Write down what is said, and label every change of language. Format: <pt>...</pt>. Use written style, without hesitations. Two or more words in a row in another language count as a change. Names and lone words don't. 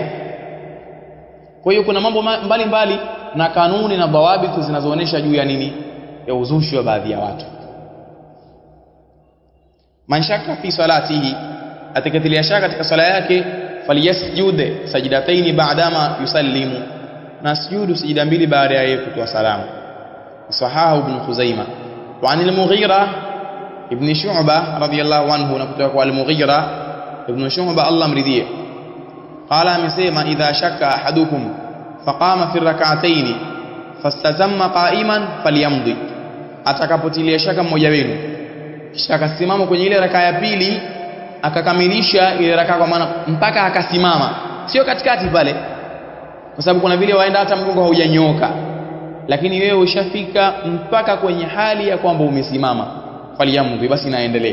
<sw>Kwa hiyo kuna mambo mbalimbali na kanuni na dhawabitu zinazoonesha juu ya nini, ya uzushi wa baadhi ya watu.</sw> <ar>من شك في صلاته,</ar> <sw>atakatilia shaka katika swala yake,</sw> <ar>فليسجد سجدتين بعدما يسلم,</ar> <sw>na sujudu sijida mbili baada ya yeye kutoa salamu.</sw> <ar>صححه ابن خزيمة وعن المغيرة بن شعبة رضي الله عنه,</ar> <sw>na kutoka kwa al-Mughira ibn Shu'bah Allah mridhie, qala amesema</sw> <ar>إذا شك أحدكم فقام في الركعتين فاستتم قائما فليمض,</ar> <sw>atakapotilia shaka mmoja wenu kisha akasimama kwenye ile raka ya pili akakamilisha ile raka, kwa maana mpaka akasimama, sio katikati pale, kwa sababu kuna vile waenda hata mgongo haujanyooka, lakini wewe ushafika mpaka kwenye hali ya kwamba umesimama, falyamdi, basi naendelee.</sw>